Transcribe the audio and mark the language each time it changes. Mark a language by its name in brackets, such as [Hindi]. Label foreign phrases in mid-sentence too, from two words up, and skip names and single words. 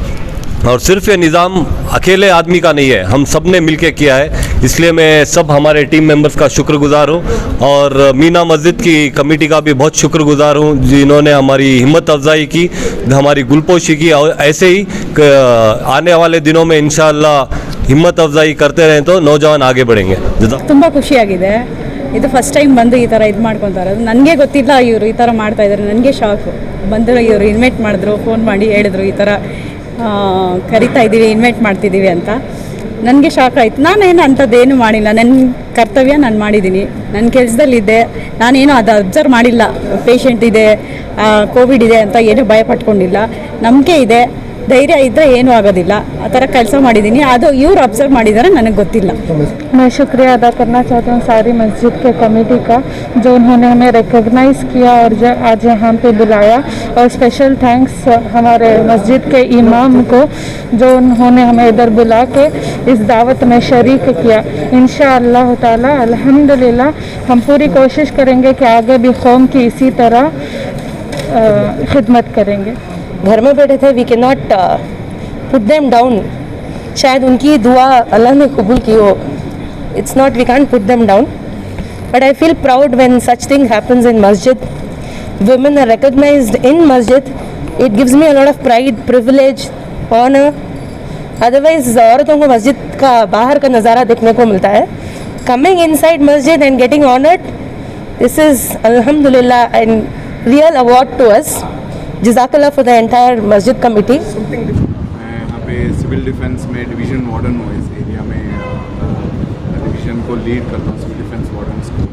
[Hindi] और सिर्फ ये निज़ाम अकेले आदमी का नहीं है, हम सब ने मिल के किया है, इसलिए मैं सब हमारे [English] team members [Hindi] का शुक्रगुजार हूँ और मीना मस्जिद की कमेटी का भी बहुत शुक्रगुजार हूँ जिन्होंने हमारी हिम्मत अफजाई की, हमारी गुलपोशी की। और ऐसे ही आने वाले दिनों में इंशाअल्लाह हिम्मत अफजाई करते रहें तो नौजवान आगे बढ़ेंगे। [Kannada] ತುಂಬ ಖುಷಿಯಾಗಿದೆ। ಇದು [English] first time [Kannada] ಬಂದು ಈ ಥರ ಇದು ಮಾಡ್ಕೊತಾ ಇರೋದು, ನನಗೆ ಗೊತ್ತಿಲ್ಲ ಇವರು ಈ ಥರ ಮಾಡ್ತಾ ಇದ್ದಾರೆ, ನನಗೆ ಶಾಕು ಬಂದರು। ಇವರು ಇನ್ವೈಟ್ ಮಾಡಿದ್ರು, ಫೋನ್ ಮಾಡಿ ಹೇಳಿದ್ರು ಈ ಥರ ಕರಿತಾ ಇದ್ದೀವಿ, ಇನ್ವೈಟ್ ಮಾಡ್ತಿದ್ದೀವಿ ಅಂತ। ನನಗೆ ಶಾಕ್ ಆಯಿತು, ನಾನೇನು ಅಂಥದ್ದೇನು ಮಾಡಿಲ್ಲ, ನನ್ನ ಕರ್ತವ್ಯ ನಾನು ಮಾಡಿದ್ದೀನಿ, ನನ್ನ ಕೆಲಸದಲ್ಲಿದ್ದೆ, ನಾನೇನು ಅದು ಅಬ್ಸರ್ವ್ ಮಾಡಿಲ್ಲ ಪೇಷಂಟ್ ಇದೆ ಕೋವಿಡ್ ಇದೆ ಅಂತ ಏನೂ ಭಯ ಪಟ್ಕೊಂಡಿಲ್ಲ, ನಂಬಿಕೆ ಇದೆ, ಧೈರ್ಯ ಇದ್ದರೆ ಏನೂ ಆಗೋದಿಲ್ಲ, ಆ ಥರ ಕೆಲಸ ಮಾಡಿದ್ದೀನಿ। ಅದು ಇವ್ರು ಅಬ್ಸರ್ವ್ ಮಾಡಿದ್ದಾರೆ, ನನಗೆ ಗೊತ್ತಿಲ್ಲ। [Hindi] मैं शुक्रिया अदा करना चाहता हूँ सारी मस्जिद के कमेटी का जो उन्होंने हमें रिकॉग्नाइज़ किया और जो आज यहाँ पे बुलाया। और [English] special thanks [Hindi] हमारे मस्जिद के इमाम को जो उन्होंने हमें इधर बुला के इस दावत में शरीक किया। [Arabic] إن شاء الله تعالى الحمد لله [Hindi] हम पूरी कोशिश करेंगे कि आगे भी कौम की इसी तरह खिदमत करेंगे। घर में बैठे थे, [English] we can not put them down, [Hindi] शायद उनकी दुआ अल्लाह ने कबूल की हो, [English] It's not we can put them down, but I feel proud when such thing happens in masjid, women are recognized in masjid, it gives me a lot of pride, privilege, honor। अदरवाइज [Hindi] औरतों को मस्जिद का बाहर का नज़ारा देखने को मिलता है, [English] coming inside masjid and getting honored, this is alhamdulillah and real award to us. Jazakallah for the entire masjid committee. [Hindi] मैं यहाँ पे [English] civil defence [Hindi] में [English] division warden [Hindi] हूँ, इस एरिया में डिवीज़न को लीड करता हूँ, [English] civil defence wardens [Hindi] को।